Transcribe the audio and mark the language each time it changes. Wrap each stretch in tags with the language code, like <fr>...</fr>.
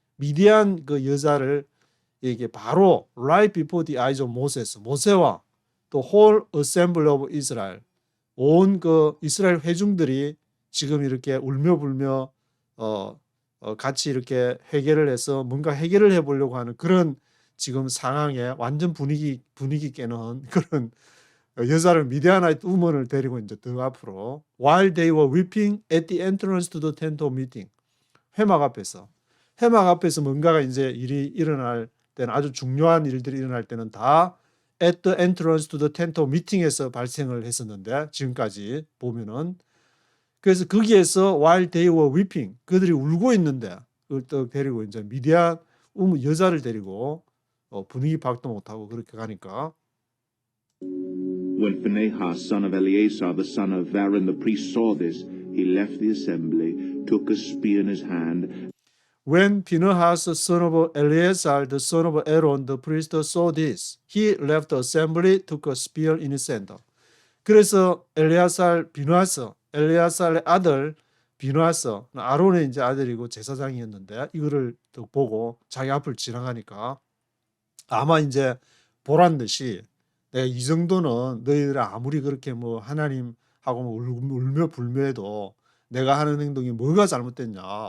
<ko>미디안 그 여자를 이게 바로</ko> <en>right before the eyes of Moses.</en> <ko>모세와 또</ko> <en>whole assembly of Israel.</en> <ko>온 그 이스라엘 회중들이 지금 이렇게 울며불며 같이 이렇게 회개를 해서 뭔가 해결을 해보려고 하는 그런 지금 상황에 완전 분위기 깨는 그런 여자를 미디아나이트 우먼을 데리고 이제 더 앞으로</ko> <en>while they were weeping at the entrance to the tent of meeting.</en> <ko>회막 앞에서 뭔가가 이제 일이 일어날 때는, 아주 중요한 일들이 일어날 때는 다</ko> <en>at the entrance to the tent of meeting</en> <ko>에서 발생을 했었는데 지금까지 보면은, 그래서 거기에서</ko> <en>while they were weeping,</en> <ko>그들이 울고 있는데 그걸 또 데리고 이제 미디안 여자를 데리고 분위기 파악도 못하고 그렇게 가니까.</ko> <en>When Phinehas, son of Eleazar, the son of Aaron the priest, saw this, he left the assembly, took a spear in his hand. When Phinehas, son of Eleazar, the son of Aaron the priest, saw this, he left the assembly, took a spear in his hand.</en> <ko>그래서 엘레아살의 아들 비누아스, 아론의 이제 아들이고 제사장이었는데 이거를 또 보고 자기 앞을 지나가니까 아마 이제 보란 듯이 내가 이 정도는 너희들 아무리 그렇게 뭐 하나님하고 뭐 울며 불며해도 내가 하는 행동이 뭐가 잘못됐냐,</ko>